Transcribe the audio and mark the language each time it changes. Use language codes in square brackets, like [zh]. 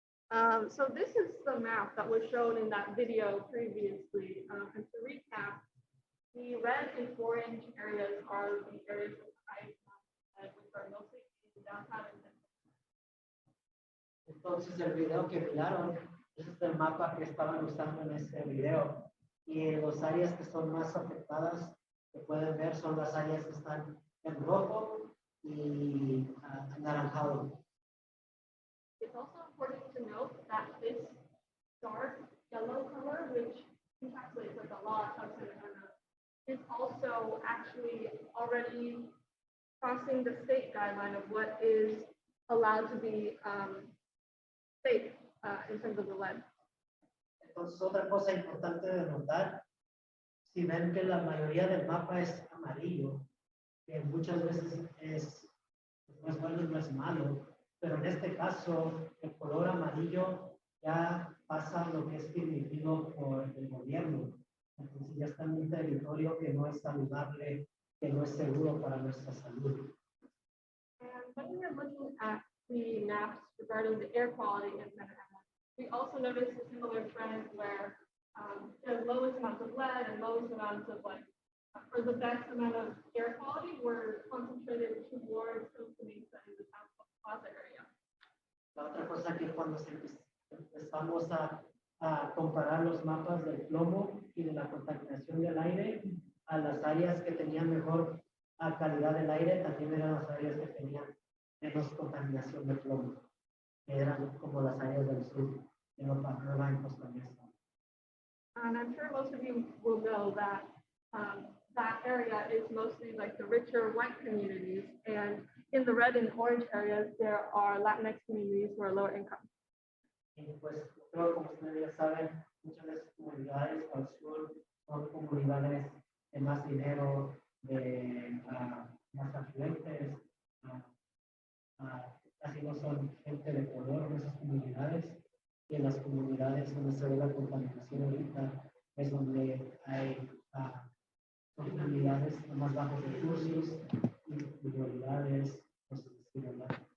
[en] So this is the map that was shown in that video previously. And to recap, the red and orange areas are the areas of high crime, which are mostly in downtown and [es] Entonces el video que miraron, ese es el mapa que estaban usando en este video. Y las áreas que son más afectadas, que pueden ver, son las áreas que están en rojo y anaranjado. [en] it's also important to note that this dark yellow color, which encapsulates like a lot of Santa, is also actually already crossing the state guideline of what is allowed to be safe in terms of the lead. [es] Entonces otra cosa importante de notar, si ven que la mayoría del mapa es amarillo, que muchas veces no es bueno y no es malo, pero en este caso el color amarillo ya pasa lo que es permitido por el gobierno. Entonces ya está en un territorio que no es saludable, que no es seguro para nuestra salud. [en] And when we are looking at the maps regarding the air quality in Santa Ana, we also notice a similar trend where the lowest amounts of lead and lowest amounts of or the best amount of air quality were concentrated towards Costa Mesa in the South Plaza area. [es] La otra cosa que cuando empezamos a comparar los mapas del plomo y de la contaminación del aire a las áreas que tenían mejor calidad del aire, también eran las áreas que tenían menos contaminación de plomo, que eran como las áreas del sur, de Irvine, Costa Mesa. [en] And I'm sure most of you will know that that area is mostly like the richer white communities, and in the red and orange areas, there are Latinx communities who are lower income. [es] Y pues creo, como ustedes ya saben, muchas de esas comunidades al sur son comunidades de más dinero, de más afluentes, casi no son gente de color en esas comunidades, y en las comunidades donde se ve la contaminación ahorita es donde hay comunidades de más bajos recursos, individualidades, cosas así, ¿verdad?